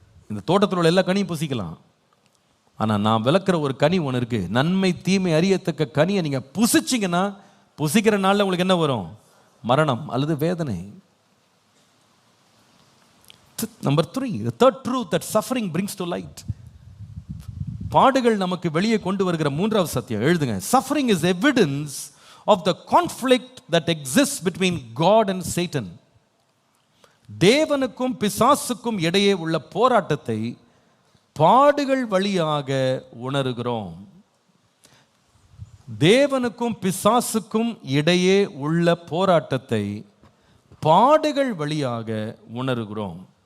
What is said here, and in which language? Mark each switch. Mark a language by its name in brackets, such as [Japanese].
[Tamil] இந்த தோட்டத்தில் உள்ள எல்லா கனியும் புசிக்கலாம், ஆனா நான் விளக்குற ஒரு கனி ஒன்று இருக்கு, நன்மை தீமை அறியத்தக்க கனியை நீங்க புசிச்சிங்கன்னா புசிக்கிற நாளில் உங்களுக்கு என்ன வரும்? மரணம் அல்லது வேதனை. Number 3, [English] the third truth that suffering brings to light. [Tamil] பாடுகள் நமக்கு வெளியே கொண்டு வருகிற மூன்றாவது சத்தியம் எழுதுங்க. [English] Suffering is evidence of the conflict that exists between God and Satan. [Tamil] தேவனுக்கும் பிசாசுக்கும் இடையே உள்ள போராட்டத்தை பாடுகள் வழியாக உணர்கிறோம். தேவனுக்கும் பிசாசுக்கும் இடையே உள்ள போராட்டத்தை பாடுகள் வழியாக உணர்கிறோம்.